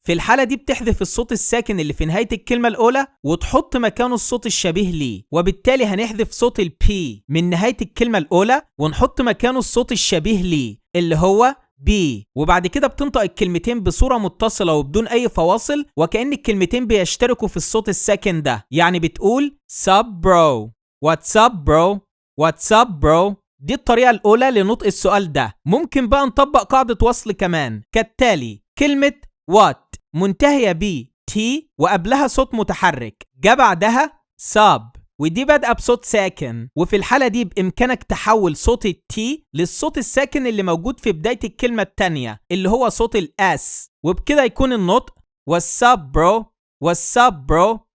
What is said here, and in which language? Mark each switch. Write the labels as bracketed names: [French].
[Arabic] في الحالة دي بتحذف الصوت الساكن اللي في نهاية الكلمة الأولى وتحط مكانه الصوت الشبيه ليه، وبالتالي هنحذف صوت P من نهاية الكلمة الأولى ونحط مكانه الصوت الشبيه ليه اللي هو B، وبعد كده بتنطق الكلمتين بصورة متصلة وبدون أي فواصل وكأن الكلمتين بيشتركوا في الصوت الساكن ده. يعني بتقول [English] Sup bro, what's up bro. [Arabic] دي الطريقة الأولى لنطق السؤال ده. ممكن بقى نطبق قاعدة وصل كمان كالتالي. كلمة what منتهية ب T وقبلها صوت متحرك، جا بعدها sub ودي بادئة بصوت ساكن، وفي الحالة دي بإمكانك تحول صوت التي للصوت الساكن اللي موجود في بداية الكلمة التانية اللي هو صوت الأس، وبكده يكون النطق [English] What's up bro What's up bro.